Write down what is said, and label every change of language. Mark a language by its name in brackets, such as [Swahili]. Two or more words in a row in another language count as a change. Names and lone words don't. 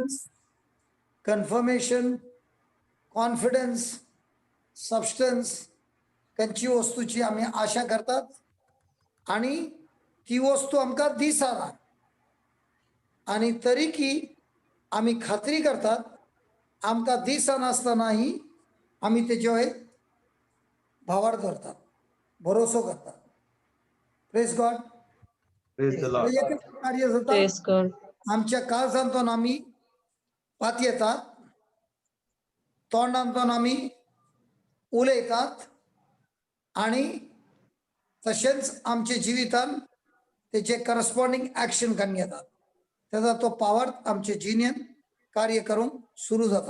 [English] confirmation confidence substance [Konkani] खंयची वस्तूची आमी आशा करतात आणि ती वस्तू आमकां दिसना आणि तरी की आमी खात्री करतात आमकां दिसनासतनाही आमी तेजे भावार्थ करतात भरोसो करतात. [English] Praise God. Praise the Lord. [Konkani] कार्य जाता [English] Praise God. [Konkani] आमच्या काळजांतून आमी पात येतात तोंडांतून आमी उलयतात आणि तशेंच आमच्या जिवितान तेचे [English] corresponding action [Konkani] करून घेतात. त्याचा तो पावर आमच्या जिणेंत कार्य करूंक सुरू जाता.